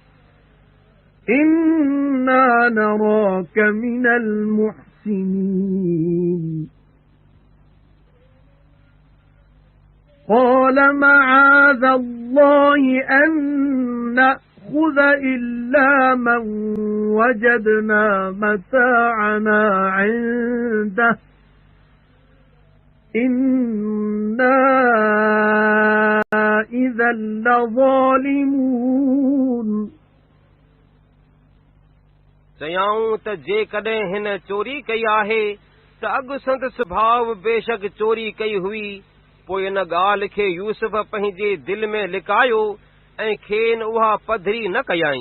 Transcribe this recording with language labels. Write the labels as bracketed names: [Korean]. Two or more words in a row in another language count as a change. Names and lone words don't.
[Arabic] إنا نراك من المحسنين قال معاذ الله أن نأخذ إلا من وجدنا متاعنا عنده إنا إذا لظالمون [Sindhi] चयाऊं त जेकॾहिं हिन चोरी कई आहे त अॻु संदसि भाउ बेशक चोरी कई हुई। पोइ इन ॻाल्हि खे यूसुफ पंहिंजे दिलि में लिकायो ऐं खेनि उहा पधरी न कयाईं।